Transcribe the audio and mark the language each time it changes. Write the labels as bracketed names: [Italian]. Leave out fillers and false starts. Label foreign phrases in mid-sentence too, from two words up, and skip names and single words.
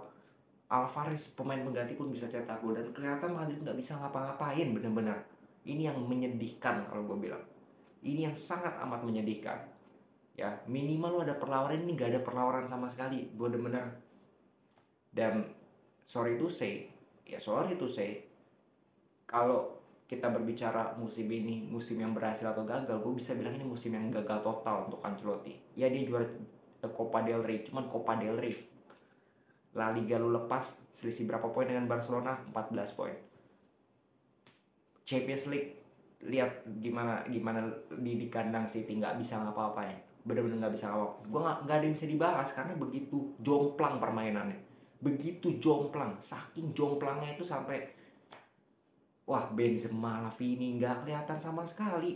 [Indonesian] Alvarez pemain pengganti pun bisa cetak gol. Dan kelihatan Madrid nggak bisa ngapa-ngapain bener-bener. Ini yang menyedihkan kalau gue bilang. Ini yang sangat amat menyedihkan. Ya minimal lo ada perlawanan, ini nggak ada perlawanan sama sekali. Bener-bener. [English] Dan sorry to say, [Indonesian] kalau kita berbicara musim ini, musim yang berhasil atau gagal, gue bisa bilang ini musim yang gagal total untuk Ancelotti. Ya dia juara Copa del Rey, cuman Copa del Rey. La Liga lu lepas, selisih berapa poin dengan Barcelona? 14 poin. Champions League, lihat gimana di kandang City, nggak bisa ngapa-ngapain. Bener-bener nggak bisa ngapa-ngapain. Gue nggak ada yang bisa dibahas karena begitu jomplang permainannya. Begitu jomplang, saking jomplangnya itu sampai wah, Benzema, Lavini nggak kelihatan sama sekali.